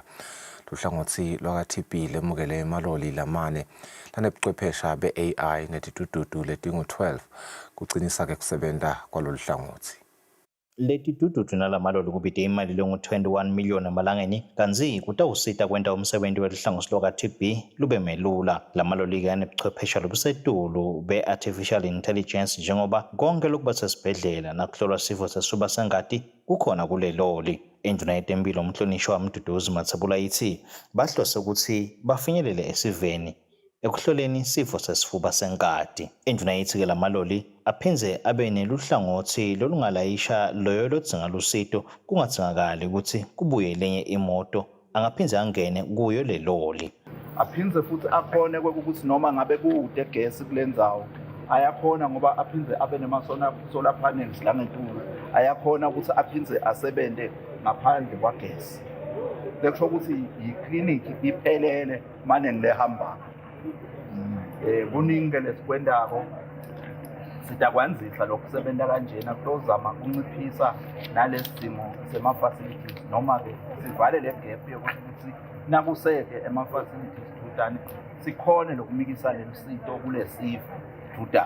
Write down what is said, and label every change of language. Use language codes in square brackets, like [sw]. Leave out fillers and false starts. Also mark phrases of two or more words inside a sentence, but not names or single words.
[ss] Luhlangothi lwaka-TB lemukele emaloli lamane lanebuchwephesha be-AI netitududu letingu-12 kucinisa-ke kusebenta kwalolu hlangothi. Leti dududu nalamaloli kubite imali lengu-21 million emalangeni kanzi kutawusita kwenta umsebenti weluhlangothi lwaka-TB lube melula. Lamaloli-ke anebuchwephesha lobusetulu be- [en] artificial intelligence [ss] njengoba konke lokuba sesibhedlela nakuhlolwa sifo sesifuba sengati kukhona kuleloli. Induna yetemphilo umhlonishwa wamduduzi Mathebula ithi bahlose ukuthi bafinyelele esiveni ekuhloleni sifo sesifuba senkati. Induna yithi-ke lamaloli aphinze abe neluhlangothi lolungalayisha loyo lodzinga lusito kungadingakali ukuthi kubuye lenye imoto angaphinze angene kuyo leloli. Aphinze futhi akhone ukuthi noma ngabe kude gesi kulendzawo ayakhona ngoba aphinze abe solar panels la ngetulu ayakhona ukuthi aphinze asebente ngaphandle kwagesi. Lekusho ukuthi i-clinic iphelele mane ngilehamba. Kuningi lesikwendako sitakwanzisa lokusebenta kanjena kuzama ukunciphisa nalesimo sema-facilities noma-ke sivale le gap yokuthi nakuseke ema-facilities dudane sikhone lokumikisa lelusito kulesifo dudane.